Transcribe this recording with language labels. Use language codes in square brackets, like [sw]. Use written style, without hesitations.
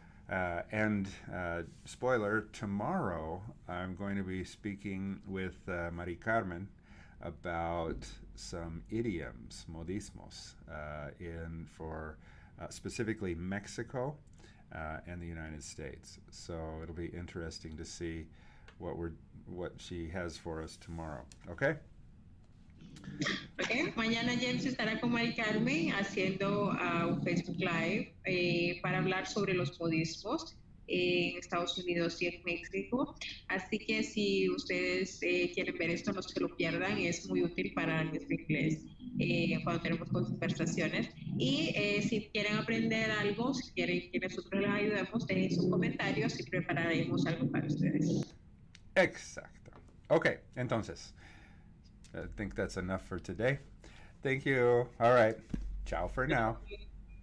[en] And spoiler, tomorrow I'm going to be speaking with Mari Carmen about some idioms, modismos, in for specifically Mexico and the United States. So it'll be interesting to see what she has for us tomorrow. Okay? Okay. [es] Mañana James estará con Mari Carmen haciendo un Facebook Live para hablar sobre los modismos en Estados Unidos y en México. Así que si ustedes quieren ver esto, no se lo pierdan, es muy útil para nuestro inglés cuando tenemos conversaciones. Y si quieren aprender algo, si quieren que nosotros les ayudemos, dejen sus comentarios y prepararemos algo para ustedes. Exacto. [en] Okay, entonces, I think that's enough for today. Thank you. All right. Ciao for now.